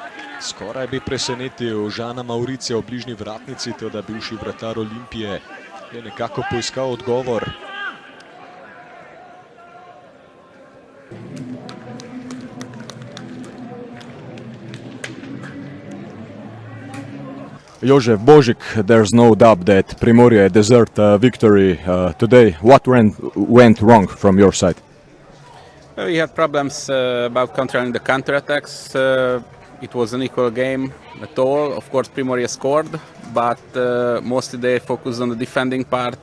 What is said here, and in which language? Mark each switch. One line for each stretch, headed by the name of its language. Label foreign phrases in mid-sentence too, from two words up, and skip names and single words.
Slovenian: Skoraj bi presenetil Žana Mauricija v bližnji vratnici, toda bivši vratar Olimpije je nekako poiskal odgovor.
English: Jožef Božic, there's no doubt that Primorje deserved a victory today. What went wrong from your side? We had problems about controlling the counterattacks. It was an equal game at all. Of course, Primorje scored, but mostly they focused on the defending part.